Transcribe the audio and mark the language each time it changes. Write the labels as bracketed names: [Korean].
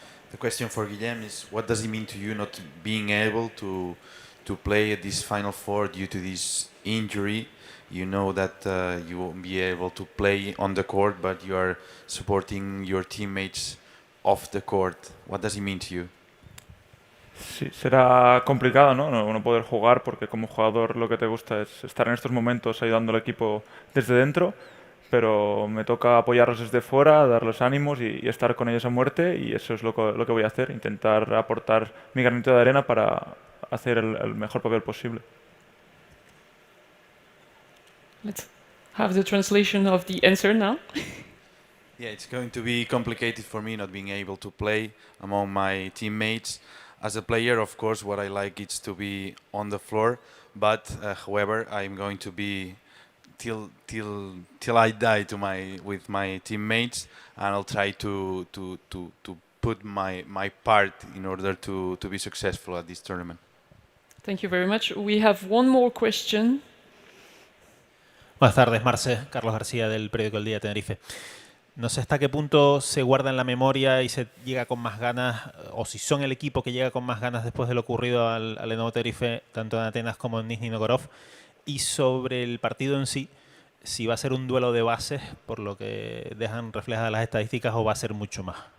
[English] The question for Guillem is, what does it mean to you not being able to play at this Final Four due to this injury? You know that you won't be able to play on the court, but you are supporting your teammates off the court. What does it mean to you? [Spanish] Sí, será complicado, ¿no? No poder jugar porque como jugador lo que te gusta es estar en estos momentos ayudando al equipo desde dentro, pero me toca apoyarlos desde fuera, darles ánimos y estar con ellos a muerte, y eso es lo que voy a hacer, intentar aportar mi granito de arena para hacer el mejor papel posible. [English] Let's have the translation of the answer now. Yeah, it's going to be complicated for me not being able to play among my teammates. As a player, of course, what I like is to be on the floor, but however, I'm going to be till I die with my teammates, and I'll try to put my part in order to be successful at this tournament. Thank you very much. We have one more question. [Spanish] Buenas tardes, Marce. Carlos García del periódico El Día de Tenerife. No sé hasta qué punto se guarda en la memoria y se llega con más ganas, o si son el equipo que llega con más ganas después de lo ocurrido al Lenovo Tenerife, tanto en Atenas como en Nizhny Novgorod. Y sobre el partido en sí, si va a ser un duelo de bases, por lo que dejan reflejadas las estadísticas, o va a ser mucho más.